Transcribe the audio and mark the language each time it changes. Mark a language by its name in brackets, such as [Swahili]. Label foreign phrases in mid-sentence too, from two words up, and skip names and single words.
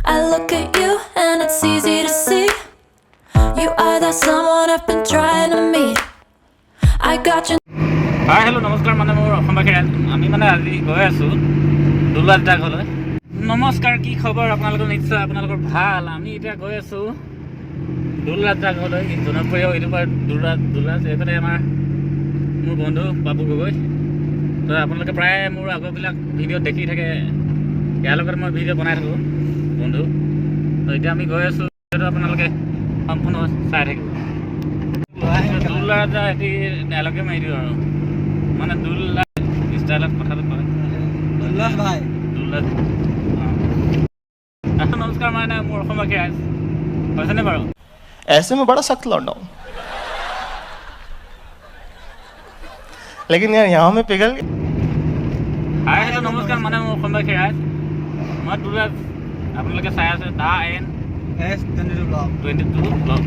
[English] look at you and it's easy to see you are that someone I've been trying to meet. I got you. Hi, hello, [Assamese] নমস্কাৰ মানে মোৰ অসমবাসী আমি মানে আজি গৈ আছো দুলাজা ঘৰলৈ। নমস্কাৰ, কি খবৰ আপোনালোকৰ? নিশ্চয় আপোনালোকৰ ভাল। আমি এতিয়া গৈ আছো দুলাজা ঘৰলৈ, জনপ্ৰিয় ইউটিউবাৰ দুলাজ। এইফালে মোৰ বন্ধু বাবু গগৈ। তো আপোনালোকে প্ৰায় মোৰ আগৰবিলাক ভিডিঅ'ত দেখি থাকে, ইয়াৰ লগত মই ভিডিঅ' বনাই থাকোঁ বন্ধু। তো এতিয়া আমি গৈ আছোঁ, আপোনালোকে সম্পূৰ্ণ চাই থাকিব। দুলাজা এটি ডাইলগে মাৰি দিওঁ আৰু মানে দুলাজ ষ্টাইলত কথাটো কয় দুলাজ ভাই দুলাজ। নমস্কাৰ, মানে মোৰ অসমবাসী ৰাইজ হৈছেনে বাৰু? [Hindi] ऐसे में बड़ा सख्त लौंडा हूँ, लेकिन यार यहाँ में पिघल गया। [Assamese] হাই হেল্ল' নমস্কাৰ, মানে মোৰ অসমবাসী ৰাইজ মই দুলাজ। আপোনালোকে চাই আছে দা NS22 ব্লগ।